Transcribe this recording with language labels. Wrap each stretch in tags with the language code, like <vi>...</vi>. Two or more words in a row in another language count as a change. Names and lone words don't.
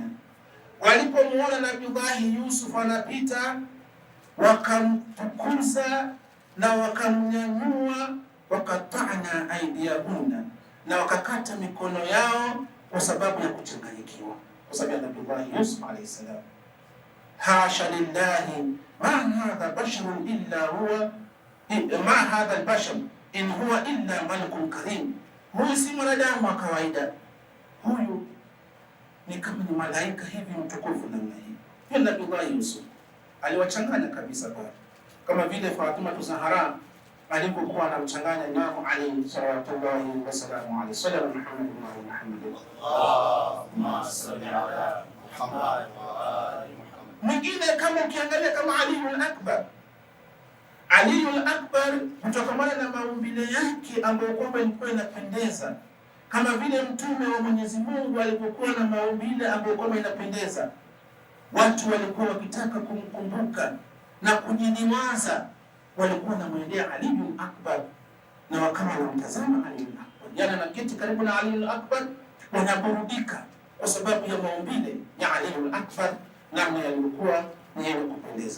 <sw>Walipomuona Nabii Yusuf anapita, wakamtukuza na wakamnyanyua,</sw> <ar>وقطعن أيديهن,</ar> <sw>na wakakata mikono yao kwa sababu ya kuchanganyikiwa, kwa sababu ya Nabii Yusuf</sw> <ar>عليه السلام. حاشا لله ما هذا بشر إلا هو ما هذا البشر إن هو إلا ملك كريم.</ar> <sw>Huyu si mwanadamu wa kawaida, huyu ni kama ni malaika hivi mtukufu namna hii. Huyu Nabii Yusuf aliwachanganya kabisa pale, kama vile Fatima Zahra alipokuwa anamchanganya Imam Ali</sw> <ar>صلى الله وسلام عليه. صلى الله محمد ومحمد. اللهم صل على محمد وآل محمد.</ar> <sw>Mwingine kama ukiangalia kama Ali al-Akbar. Ali al-Akbar kutokana na maumbile yake ambayo kwamba ilikuwa inapendeza, kama vile mtume wa Mwenyezi Mungu alipokuwa na maumbile ambayo kwamba inapendeza, watu walikuwa wakitaka kumkumbuka na kujiniwaza, walikuwa wanamwendea Ali al-Akbar na wakawa wanamtazama Ali al-Akbar, yana na kiti karibu na Ali al-Akbar, wanaburudika kwa sababu ya maumbile ya Ali al-Akbar namna yalikuwa ni yenye kupendeza.</sw>